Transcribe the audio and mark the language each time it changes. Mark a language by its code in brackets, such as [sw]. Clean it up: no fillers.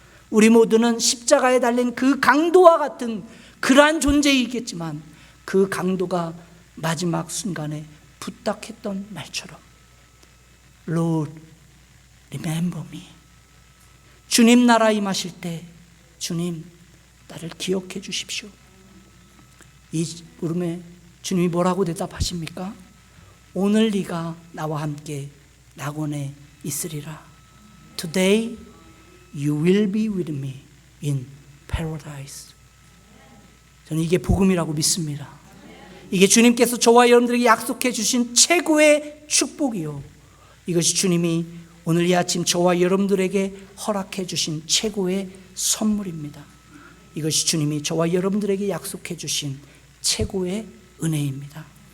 [ko] 우리 모두는 십자가에 달린 그 강도와 같은 그러한 존재이겠지만, 그 강도가 마지막 순간에 부탁했던 말처럼 [en] Lord, remember me. [ko] 주님 나라 임하실 때 주님 나를 기억해 주십시오. 이 물음에 주님이 뭐라고 대답하십니까? 오늘 네가 나와 함께 낙원에 있으리라. [en] Today you will be with me in paradise. [ko] 저는 이게 복음이라고 믿습니다. 이게 주님께서 저와 여러분들에게 약속해 주신 최고의 축복이요, 이것이 주님이 오늘 이 아침 저와 여러분들에게 허락해 주신 최고의 선물입니다. 이것이 주님이 저와 여러분들에게 약속해 주신 최고의 은혜입니다.